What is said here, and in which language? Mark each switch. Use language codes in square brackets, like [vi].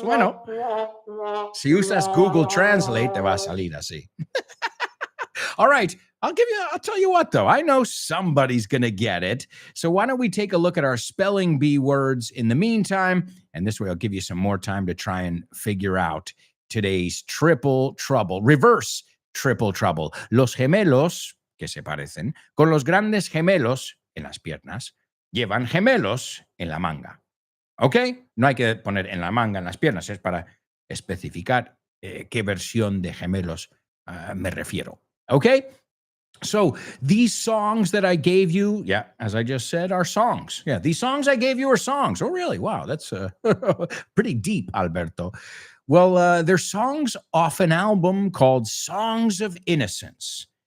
[es] Bueno, si usas Google Translate, te va a salir así. [en] All right. I'll tell you what, though. I know somebody's going to get it. So why don't we take a look at our spelling bee words in the meantime? And this way I'll give you some more time to try and figure out today's triple trouble. Reverse triple trouble. [es] Los gemelos, que se parecen, con los grandes gemelos en las piernas, llevan gemelos en la manga. ¿Ok? No hay que poner en la manga, en las piernas. Es para especificar qué versión de gemelos me refiero. ¿Ok? [en] So these songs that I gave you, yeah, as I just said, are songs. Yeah, these songs I gave you are songs. Oh, really? Wow, that's pretty deep, Alberto. Well, they're songs off an album called Songs of Innocence.